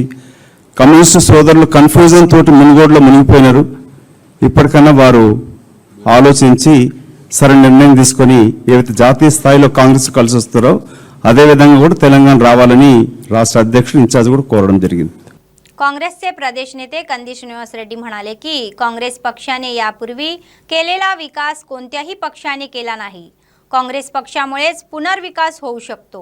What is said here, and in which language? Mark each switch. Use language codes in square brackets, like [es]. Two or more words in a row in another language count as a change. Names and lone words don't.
[te] కమ్యూనిస్టు సోదరులు కన్ఫ్యూజన్ తోటి మునుగోడులో మునిగిపోయినారు. ఇప్పటికన్నా వారు ఆలోచించి సరైన నిర్ణయం తీసుకొని ఏవైతే జాతీయ స్థాయిలో కాంగ్రెస్ కలిసి వస్తారో అదేవిధంగా కూడా తెలంగాణ रावाలని రాష్ట్ర అధ్యక్షుడు ఇన్ఛార్జ్ కూడా కోరడం జరిగింది. [mr] काँग्रेसचे प्रदेश नेते कंदी श्रीनिवास रेड्डी म्हणाले की काँग्रेस पक्षाने यापूर्वी केलेला विकास कोणत्याही पक्षाने केला नाही. काँग्रेस पक्षामुळेच पुनर्विकास होऊ शकतो.